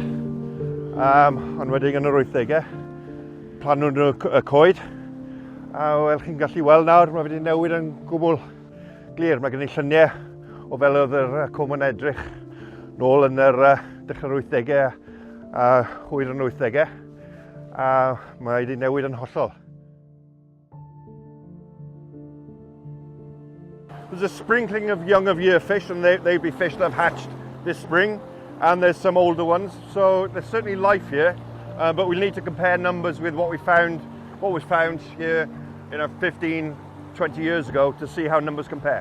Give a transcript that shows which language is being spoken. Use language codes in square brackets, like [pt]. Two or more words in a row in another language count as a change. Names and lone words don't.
[cy] Ond wedyn yn yr 80au, planwn nhw y coed. A fel chi'n gallu weld nawr, mae wedi newid yn gwbl glir. Mae gen i lluniau o fel oedd yr cwm yn edrych nôl yn yr dechrau'r 80au a hwyr yn 80au. A mae wedi newid yn hollol. [en] There's a sprinkling of young of year fish, and they'd be fish that have hatched this spring, and there's some older ones, so there's certainly life here, but we'll need to compare numbers with what was found here 15, 20 years ago to see how numbers compare.